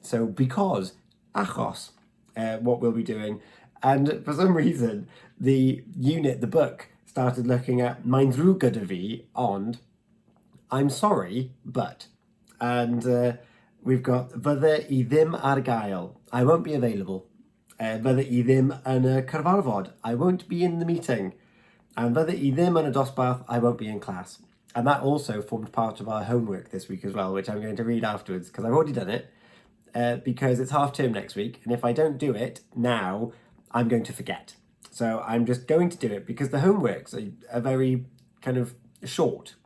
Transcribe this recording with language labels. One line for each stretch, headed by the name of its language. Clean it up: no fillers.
English: So because, achos, what we'll be doing, and for some reason the unit, the book, started looking at
Welsh: mae'n ddrwg gyda fi,
English: ond I'm sorry, but, and we've got
Welsh: fydde I ddim ar gael,
English: I won't be available.
Welsh: Fydde I ddim yn y cyfarfod,
English: I won't be in the meeting.
Welsh: And fydde I ddim yn y dosbarth,
English: I won't be in class. And that also formed part of our homework this week as well, which I'm going to read afterwards because I've already done it, because it's half term next week. And if I don't do it now, I'm going to forget. So I'm just going to do it because the homeworks are very kind of short.